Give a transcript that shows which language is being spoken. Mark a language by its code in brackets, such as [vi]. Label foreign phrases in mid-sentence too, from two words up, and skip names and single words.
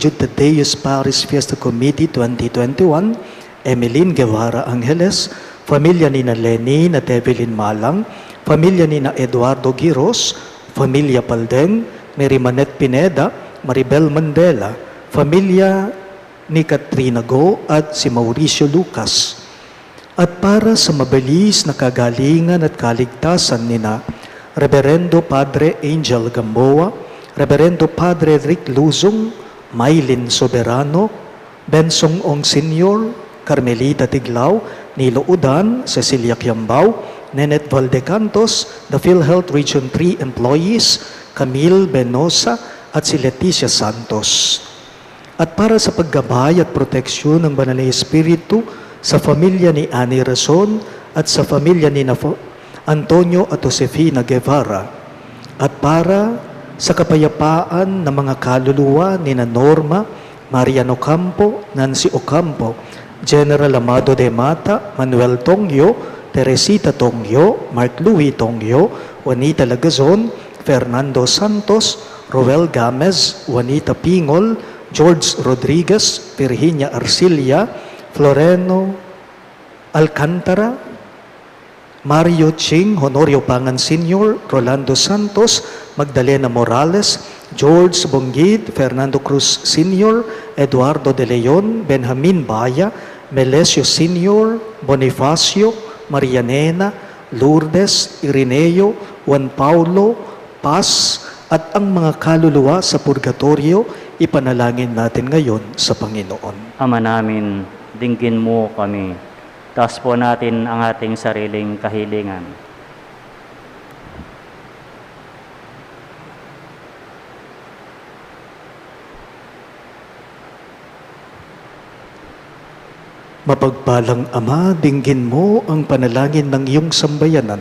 [tl] Jude Tadeus Paris Fiesta Committee 2021, Emeline Guevara Angeles, pamilya ni na Lenny na Evelyn Malang, pamilya ni na Eduardo Giros, pamilya Paldeng, Mary Manette Pineda, Maribel Mandela, pamilya ni Katrina Go at si Mauricio Lucas. At para sa mabilis na kagalingan at kaligtasan ni na Reverendo Padre Angel Gamboa, Reverendo Padre Rick Luzong, Maylin Soberano, Bensong Ong Senior, Carmelita Tiglao, Nilo Udan, Cecilia Quiambao, Nenet Valdecantos, [en] the PhilHealth Region 3 employees, [tl] Camille Benosa at si Leticia Santos. At para sa paggabay at proteksyon ng Banal na Espiritu sa pamilya ni Annie Razon at sa pamilya ni Antonio at Josefina Guevara, at para sa kapayapaan ng mga kaluluwa ni Norma, Mariano Campo, Nancy Ocampo, General Amado de Mata, Manuel Tongyo, Teresita Tongyo, Mark Louis Tongyo, Juanita Lagazon, Fernando Santos, Roel Gamez, Juanita Pingol, George Rodriguez, Virginia Arcilia, Floreno Alcantara, Mario Ching, Honorio Pangan Sr., Rolando Santos, Magdalena Morales, George Bonggid, Fernando Cruz Sr., Eduardo De Leon, Benjamin Baya, Melesio Sr., Bonifacio, Marianena, Lourdes, Irineo, Juan Paulo, Paz, at ang mga kaluluwa sa purgatorio, ipanalangin natin ngayon sa Panginoon. Ama namin, dinggin mo kami. Taas po natin ang ating sariling kahilingan. Mapagpalang Ama, dinggin mo ang panalangin ng iyong sambayanan.